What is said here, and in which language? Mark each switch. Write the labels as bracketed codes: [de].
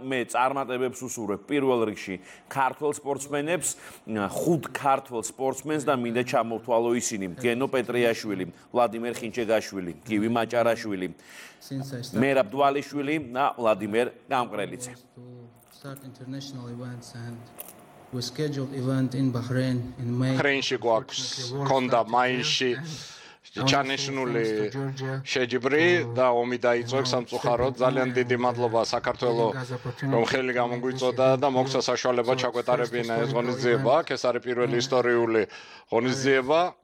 [ka] მე წარმატებებს უსურვებ პირველ რიგში ქართულ სპორტსმენებს, 5 ქართულ სპორტსმენს და მინდა ჩამოთვალო ისინი: გენო პეტრიაშვილი, ვლადიმერ ხინჩეგაშვილი, გივი მაჭარაშვილი, მერაბ დვალიშვილი და ვლადიმერ გამყრელიძე. [en] Start international events and we scheduled event in Bahrain in May. [ka] ბაჰრეინში გვაქვს კონდა მაიში ჩანეშნული შეჯიბრი და ომი დაიწყო სამწუხაროდ. ძალიან დიდი მადლობა საქართველო, რომ ხელი გამოგვიწოდა და მოგცა საშუალება ჩაგვეტარებინა ეს ღონისძიება. აქ ეს არის პირველი ისტორიული ღონისძიება.